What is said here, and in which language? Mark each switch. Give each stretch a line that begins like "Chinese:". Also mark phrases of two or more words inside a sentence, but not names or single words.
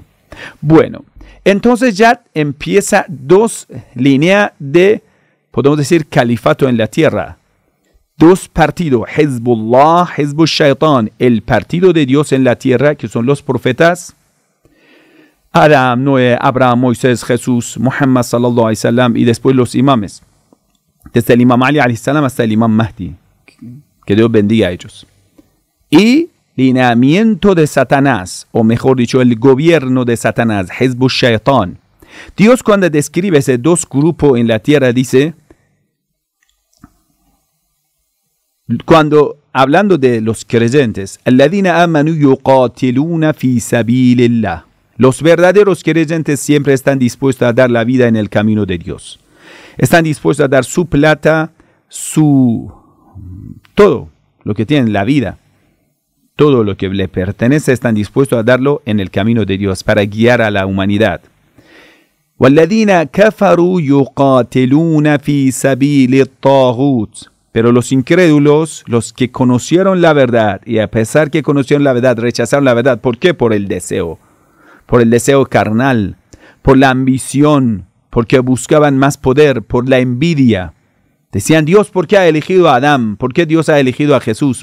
Spanish: Bueno, entonces ya empieza 2 líneas de, podemos decir, califato en la tierra. 2 partidos,
Arabic: حزب الله، حزب الشيطان,
Spanish: el partido de Dios en la tierra, que son los profetas, Adán, Noé, Abraham, Moisés, Jesús,
Arabic: محمد صلى الله عليه وسلم,
Spanish: y después los imames. Desde el imam Ali
Arabic: عليه السلام
Spanish: hasta el imam Mahdi. Que Dios bendiga a ellos. Y lineamiento de Satanás, o mejor dicho, el gobierno de Satanás,
Arabic: حزب الشيطان.
Spanish: Dios, cuando describe ese 2 grupos en la tierra, dice, cuando hablando de los creyentes,
Arabic: الذين آمنوا يقاتلون في سبيل الله.
Spanish: Los verdaderos creyentes siempre están dispuestos a dar la vida en el camino de Dios. Están dispuestos a dar su plata, todo lo que tienen, la vida. Todo lo que le pertenece están dispuestos a darlo en el camino de Dios para guiar a la humanidad.
Arabic: وَالَّذِينَ كَفَرُوا يُقَاتِلُونَ فِي سَبِيلِ الطَّاغُوتِ.
Spanish: Pero los incrédulos, los que conocieron la verdad, y a pesar que conocieron la verdad, rechazaron la verdad. ¿Por qué? Por el deseo carnal, por la ambición, porque buscaban más poder, por la envidia. Decían, Dios, ¿por qué ha elegido a Adán? ¿Por qué Dios ha elegido a Jesús?